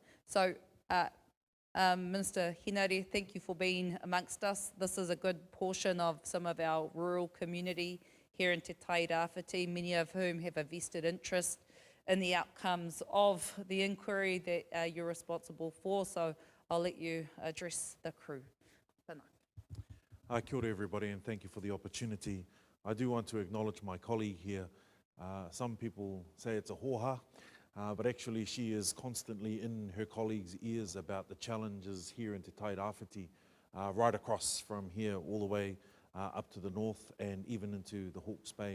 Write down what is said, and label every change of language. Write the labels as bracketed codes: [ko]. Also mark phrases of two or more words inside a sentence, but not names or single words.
[en] So, Minister Hinari, thank you for being amongst us. This is a good portion of some of our rural community here in Te Tairāwhiti, many of whom have a vested interest in the outcomes of the inquiry that you're responsible for. So I'll let you address the crew. [mi] Kia ora [en] everybody, and thank you for the opportunity. I do want to acknowledge my colleague here. Some people say it's a hoha, but actually she is constantly in her colleagues' ears about the challenges here in Te Tairāwhiti, right across from here all the way up to the north and even into the Hawke's Bay.